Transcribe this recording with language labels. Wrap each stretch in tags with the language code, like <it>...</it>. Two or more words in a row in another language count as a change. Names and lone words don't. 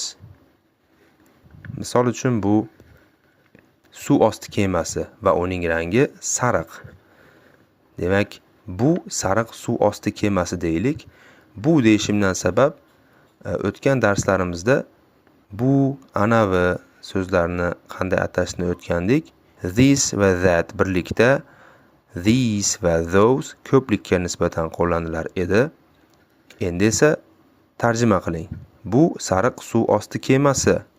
<uz>Misol uchun bu suv osti kemasi va uning rangi sariq. Demak, bu sariq suv osti kemasi deylik. Bu deyishimdan sabab o'tgan darslarimizda bu anavi so'zlarni qanday atashni o'tgandik. This va that birlikda, these va those ko'plikka nisbatan qo'llanilar edi. Endi esa tarjima qiling. Bu sariq suv osti kemasi.</uz>